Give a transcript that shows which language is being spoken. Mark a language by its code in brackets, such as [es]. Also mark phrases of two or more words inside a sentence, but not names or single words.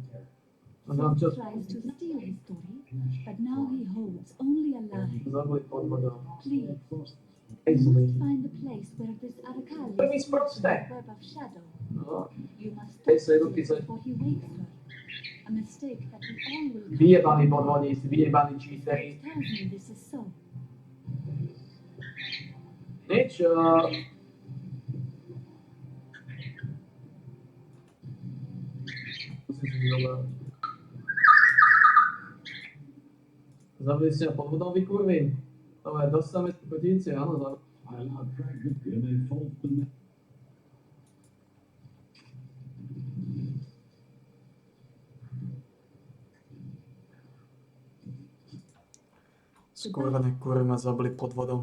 [en] Silk tries to steal his story, but now he holds only a lie. Please, you must find the place where this Arakali is in the web of shadow. You must stop Silk before he wakes her. A mistake that we all will come [sk] Vyjebaný podvodníci, vyjebaný cheatery. [en] tells me this is so. [sk] Niečo. Musím si vyvolať. Zabili ste ma podvodom, vy kurvy. Dobre, dostaneme kotíci, áno. Skurvené kurvy ma zabili podvodom.